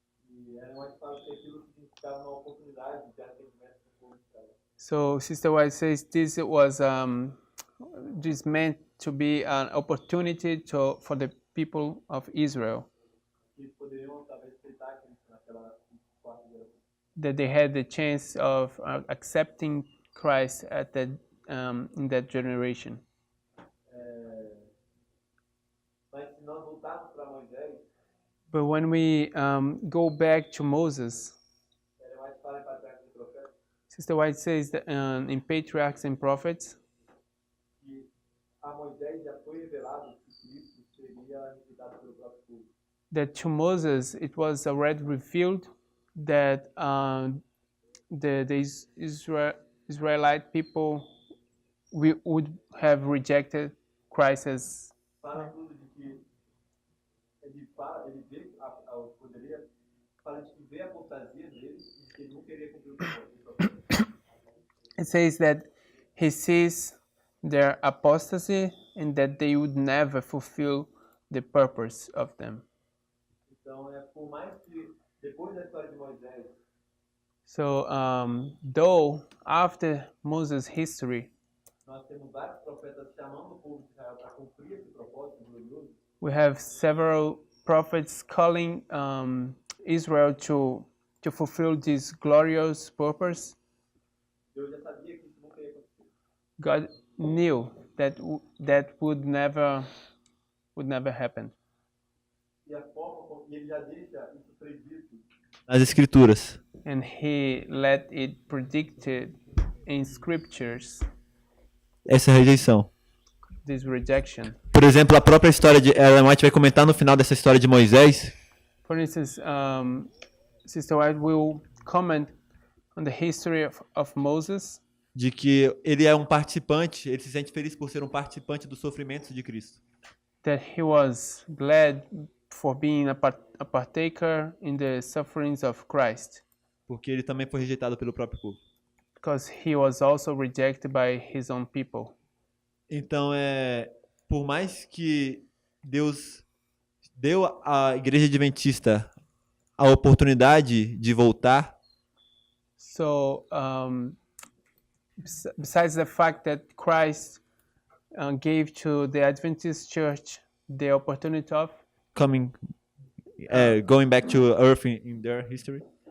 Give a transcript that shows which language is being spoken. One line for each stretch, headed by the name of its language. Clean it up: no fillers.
Portuguese: E Ellen White fala que aquilo significava uma oportunidade de atendimento do povo de Israel.
English: So Sister White says this was this meant to be an opportunity for the people of Israel,
Portuguese: Que eles poderiam talvez aceitar Cristo naquela quarta geração.
English: that they had the chance of accepting Christ at that in that generation.
Portuguese: Mas se nós voltarmos para Moisés,
English: But when we go back to Moses,
Portuguese: Ellen White fala em Patriarcas e Profetas
English: Sister White says that in Patriarchs and Prophets,
Portuguese: que a Moisés já foi revelado que Cristo seria rejeitado pelo próprio povo.
English: that to Moses it was already revealed that the Israelite people would have rejected Christ as
Portuguese: Fala inclusive de que ele vê o poderia, fala de que vê a apostasia dele e de que ele não queria cumprir o propósito.
English: it says that he sees their apostasy and that they would never fulfill the purpose of them.
Portuguese: Então, por mais que depois da história de Moisés,
English: So though after Moses' history
Portuguese: nós temos vários profetas chamando o povo de Israel para cumprir esse propósito glorioso,
English: we have several prophets calling Israel to fulfill this glorious purpose,
Portuguese: Deus já sabia que isso nunca ia acontecer.
English: God knew that that would never happen.
Portuguese: E a forma como ele já deixa isso predito nas Escrituras.
English: And he let it predicted in scriptures
Portuguese: Essa rejeição.
English: this rejection.
Portuguese: Por exemplo, a própria história de Ellen White vai comentar no final dessa história de Moisés
English: For instance, Sister White will comment on the history of Moses,
Portuguese: de que ele é um participante, ele se sente feliz por ser um participante dos sofrimentos de Cristo.
English: that he was glad for being a partaker in the sufferings of Christ,
Portuguese: Porque ele também foi rejeitado pelo próprio povo.
English: because he was also rejected by his own people.
Portuguese: Então, por mais que Deus deu à Igreja Adventista a oportunidade de voltar,
English: So, besides the fact that Christ gave to the Adventist Church the opportunity of going back to earth in their history,